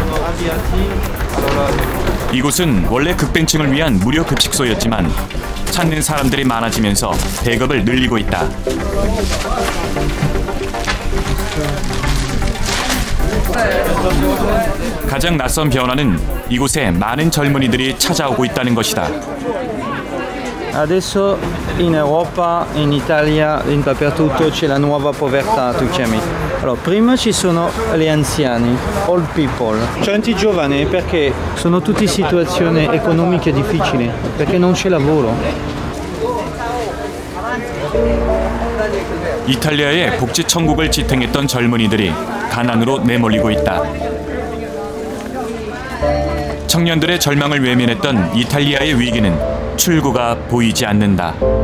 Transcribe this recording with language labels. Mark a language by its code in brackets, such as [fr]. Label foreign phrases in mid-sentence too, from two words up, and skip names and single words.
[ko] 이곳은 원래 극빈층을 위한 무료 급식소였지만 찾는 사람들이 많아지면서 배급을 늘리고 있다. 가장 낯선 변화는 이곳에 많은 젊은이들이 찾아오고 있다는 것이다. [it] Adesso in Europa, in Italia, dappertutto c'è la nuova povertà, tu chiami. Allora, prima ci sono gli anziani, [en] old people, [it] tanti giovani perché sono tutti in situazioni economiche difficili, perché non c'è lavoro. [ko] 이탈리아의 복지 천국을 지탱했던 젊은이들이 가난으로 내몰리고 있다. 청년들의 절망을 외면했던 이탈리아의 위기는 출구가 보이지 않는다.